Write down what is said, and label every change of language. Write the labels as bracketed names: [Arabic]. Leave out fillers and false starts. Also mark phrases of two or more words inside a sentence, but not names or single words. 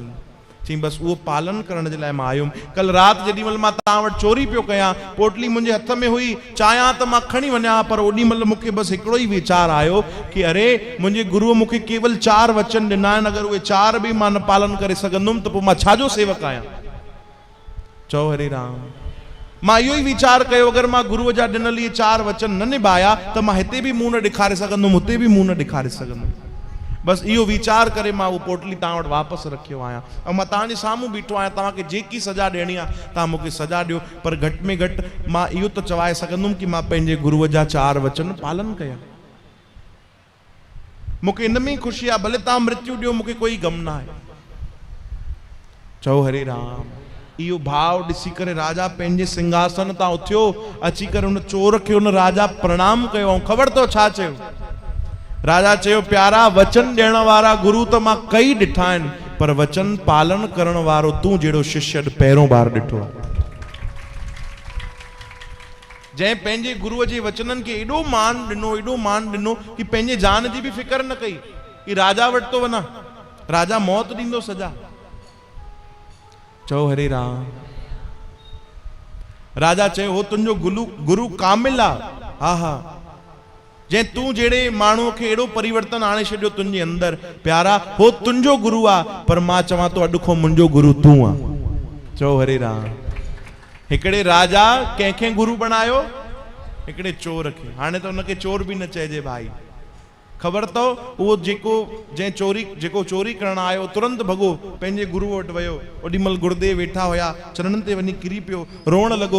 [Sindhi] चई बसि उहो पालन करण जे लाइ मां आयुमि। कल राति जेॾी महिल मां तव्हां वटि चोरी पियो कयां, पोटली मुंहिंजे हथ में हुई, चाहियां त मां खणी वञा, पर ओॾी महिल मूंखे बसि हिकिड़ो ई वीचार आयो कि अरे मुंहिंजे गुरुअ मूंखे केवल 4 वचन ॾिना आहिनि, अगरि उहे 4 बि मां न पालन करे सघंदुमि त पोइ मां छाजो सेवक आहियां? चओ हरे राम। मां इहो ई वीचार कयो, अगरि मां गुरुअ जा ॾिनल इहे 4 वचन न निभाया त मां हिते बि मुंहुं न ॾेखारे सघंदुमि, हुते बि मुंहुं न ॾेखारे सघंदुमि। बसि इहो वीचार करे मां उहो पोटली तव्हां वटि वापसि रखियो आहियां ऐं मां तव्हांजे साम्हूं बीठो आहियां। तव्हांखे जेकी सजा ॾियणी आहे तव्हां मूंखे सजा ॾियो, पर घटि में घटि मां इहो त चवाए सघंदुमि कि मां पंहिंजे गुरुअ जा 4 वचन पालन कया। मूंखे इन में ई ख़ुशी आहे, भले तव्हां मृत्यु ॾियो, मूंखे कोई गम न आहे। चओ हरे राम। इहो भाव ॾिसी करे राजा पंहिंजे सिंहासन तां उथियो, अची करे हुन चोर खे हुन राजा प्रणाम कयो ऐं ख़बर अथव छा चयो? राजा चयो प्यारा, वचन ॾियण वारा गुरु त मां कई ॾिठा आहिनि, पर वचन पालन करण वारो तूं जहिड़ो शिष्य पहिरों बार ॾिठो आहे। जंहिं पंहिंजे गुरुअ जे वचननि खे एॾो मान ॾिनो कि पंहिंजे जान जी बि फिकर न कई कि राजा वटि थो वञा, राजा मौत ॾींदो सजा। चओ हरे राम। राजा चयो हो तुंहिंजो गुरु कामिल आहे। हा हा, जंहिं तूं जहिड़े माण्हूअ खे एॾो परिवर्तन आणे छॾियो तुंहिंजे अंदरि, प्यारा हो तुंहिंजो गुरु आहे, पर मां चवां थो अॼु खां मुंहिंजो गुरु तूं आहे। चओ हरे राम। हिकिड़े राजा कंहिंखे गुरु बणायो? हिकिड़े चोर खे। हाणे त हुनखे चोर बि न चइजे भाई, ख़बर अथव उहो जेको चोरी करण आयो तुरंत भॻो पंहिंजे गुरू वटि वियो। ओॾी महिल गुरुदेव वेठा हुया, चरणनि ते वञी किरी पियो, रोअण लॻो।